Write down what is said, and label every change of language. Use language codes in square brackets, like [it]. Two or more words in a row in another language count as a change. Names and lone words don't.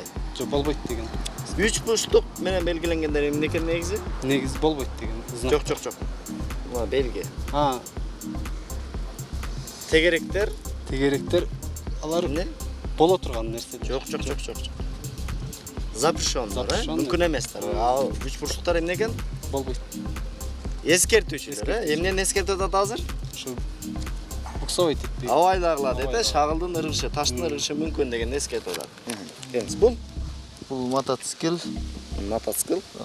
[ky] Жок, болбойт деген. 3 бурчтук менен белгиленгендер эмне экен негизи? Негизи болбойт деген. Жок. Мына белги. Тегеректер алар эмне? боло турган нерсе. Жок. Запрещенный, Запрещенный. мүмкін еместер. Ал үч бурчтуктар эмне экен? болбойт. Эскертүүчүлөр, эмнени эскертип атат азыр? Ушу буксовать этпей. Абайлагыла дейт, Абайлагыла. шагылдын ыргышы, таштын ыргышы мүмкүн деген эскертип атат. Эмес бул Бул мотоцикл. мотоцикл.